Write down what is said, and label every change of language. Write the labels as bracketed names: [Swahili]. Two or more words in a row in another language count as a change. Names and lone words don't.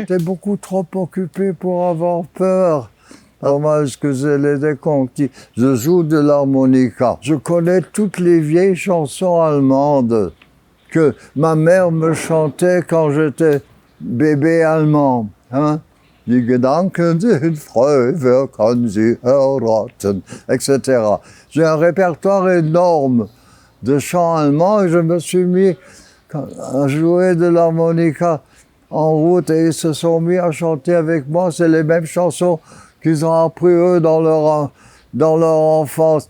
[French] J'étais beaucoup trop occupé pour avoir peur. Dommage que je les ai conquis. Je joue de l'harmonica. Je connais toutes les vieilles chansons allemandes que ma mère me chantait quand j'étais bébé allemand. Hein? [German] Die Gedanken sind frei, wer kann sie erraten, [French] etc. J'ai un répertoire énorme de chants allemands et je me suis mis à jouer de l'harmonica en route et ils se sont mis à chanter avec moi. C'est les mêmes chansons qu'ils ont appris eux dans leur enfance.